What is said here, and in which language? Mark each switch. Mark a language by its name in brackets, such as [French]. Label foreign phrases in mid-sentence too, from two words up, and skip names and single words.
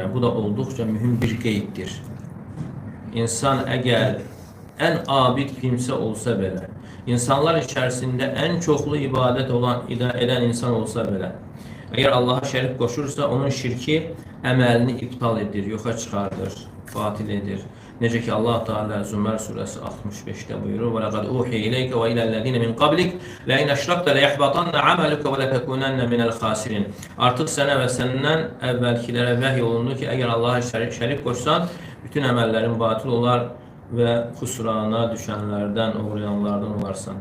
[Azerbaijani] Bu da olduqca mühüm bir qeyddir. İnsan əgər ən abid kimsə olsa belə, insanlar içərisində ən çoxlu ibadət edən insan olsa belə, əgər Allaha şərik qoşursa, onun şirki əməlini iptal edir, yoxa çıxardır, batil edir. Necə ki, Allah Teala Zümər surəsi 65-də buyurur: [Arabic] "ولقد أوحي إليك وإلى الذين من قبلك لئن أشركت ليحبطن عملك ولتكونن من الخاسرين." [Azerbaijani] Artıq sənə və səndən əvvəlkilərə vəhy olundu ki, əgər Allaha şərik qoşsan, bütün əməllərin batil olar və xusrana düşənlərdən, uğrayanlardan olarsan.